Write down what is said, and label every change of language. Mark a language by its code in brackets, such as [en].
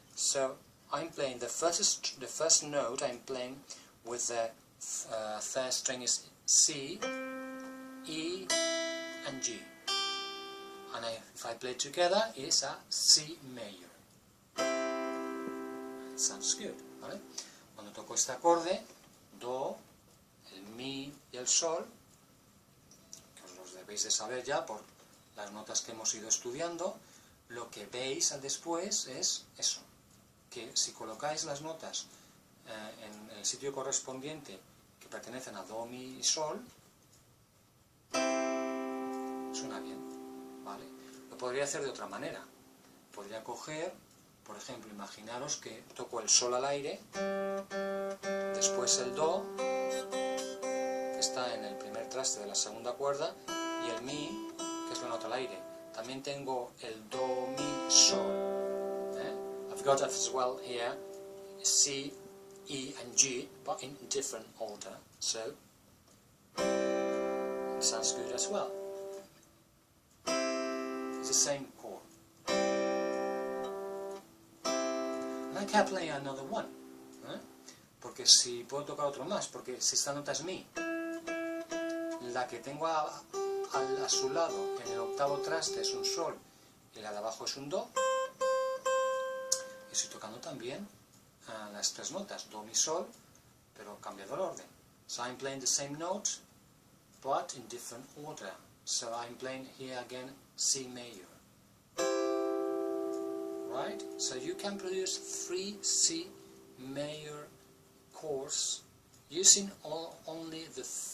[en] So I'm playing the first note I'm playing with the third string is C, E, and G. And if I play together, it's a C major. It sounds good, ¿vale? [es] Cuando toco este acorde, Do, el Mi y el Sol, que os los debéis de saber ya por las notas que hemos ido estudiando, lo que veis después es eso, que si colocáis las notas en el sitio correspondiente que pertenecen a Do, Mi y Sol, suena bien. ¿Vale? Lo podría hacer de otra manera. Podría coger, por ejemplo, imaginaros que toco el Sol al aire, después el Do, que está en el primer traste de la segunda cuerda, y el Mi, que es la nota al aire. También tengo el Do, Mi, Sol. [en] I've got as well here C, E and G, but in different order, so it sounds good as well. It's the same chord. [es] And I can play another one, porque si puedo tocar otro más, porque si esta nota es Mi, la que tengo a su lado en el octavo traste es un Sol y la de abajo es un Do, y estoy tocando también las tres notas, Do, Mi, Sol, pero cambiado el orden. [en] So I'm playing the same note, but in different order. So I'm playing here again C major. Right? So you can produce 3 C major chords using only the